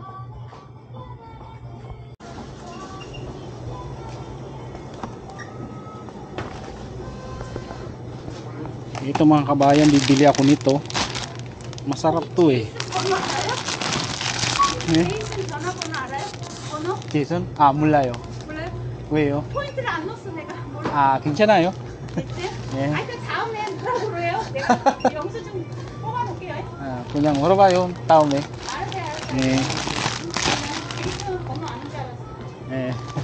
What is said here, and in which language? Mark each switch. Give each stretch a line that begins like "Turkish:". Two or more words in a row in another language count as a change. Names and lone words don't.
Filipino: Ito mga kabayan, bibili ako nito. Masarap to Jason?
Korean: 몰라요. 왜요? 포인트를 안 넣었어 내가. 괜찮아요. 네. 그 다음에 뭐라고 그래요? 내가 영수증 뽑아놓을게요. 그냥 물어봐요 다음에. 알았어요. 네. 그냥 번호 아는 줄 알았어. 네.